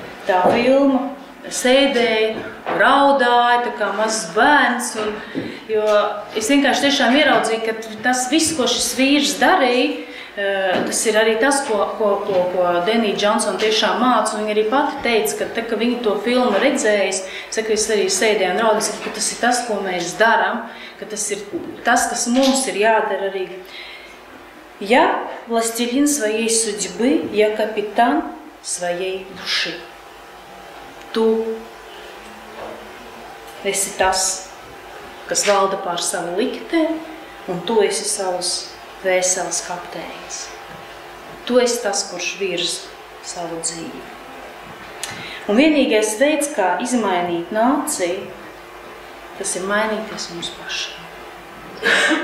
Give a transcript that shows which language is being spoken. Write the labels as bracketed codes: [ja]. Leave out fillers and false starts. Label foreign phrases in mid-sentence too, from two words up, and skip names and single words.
[lv] tā filma, sēdēju, raudāju, tā kā mazs bērns, jo es vienkārši tiešām ieraudzīju, ka tas viss, ko šis vīrs darīja, tas ir arī tas, ko Denija Džonsona tiešām māca, un viņa arī pati teica, ka viņa to filmu redzējis, saka, es arī sēdēju un raudāju, ka tas ir tas, ko mēs darām, ka tas ir tas, kas mums ir jādara arī. [ru] Я властелин своей судьбы, я капитан своей души. [lv] Tu esi tas, kas valda pār savu likteni, un tu esi savus vēseles kapteinis. Tu esi tas, kurš virz savu dzīvi. Un vienīgais veids, kā izmainīt nāciju, tas ir mainīties mums pašiem.